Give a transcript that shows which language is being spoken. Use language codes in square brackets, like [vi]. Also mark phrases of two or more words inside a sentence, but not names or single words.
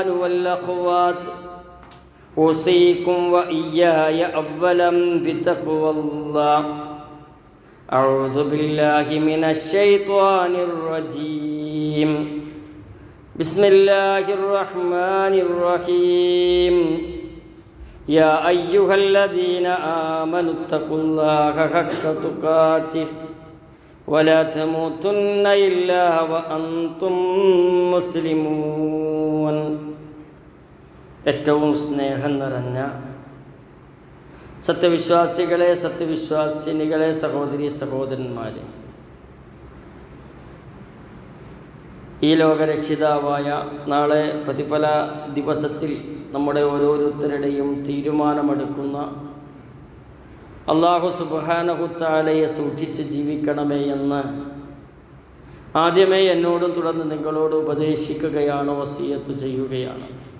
[ar] والأخوات أوصيكم وإياي أولا بتقوى الله أعوذ بالله من الشيطان الرجيم بسم الله الرحمن الرحيم يا أيها الذين آمنوا اتقوا الله حق تقاته ولا تموتن إلا وأنتم [ml] مسلمون ഏറ്റവും സ്നേഹം നിറഞ്ഞ സത്യവിശ്വാസികളെ സത്യവിശ്വാസിനികളെ സഹോദരി സഹോദരന്മാരെ, ഈ ലോകരക്ഷിതാവായ നാളെ പ്രതിഫല ദിവസത്തിൽ നമ്മുടെ ഓരോരുത്തരുടെയും തീരുമാനമെടുക്കുന്ന [ar] الله سبحانه تعالى [ml] സൂക്ഷിച്ച് ജീവിക്കണമേ എന്ന് ആദ്യമേ എന്നോടും തുടർന്ന് നിങ്ങളോട് ഉപദേശിക്കുകയാണ്, വസിയത്ത് ചെയ്യുകയാണ്.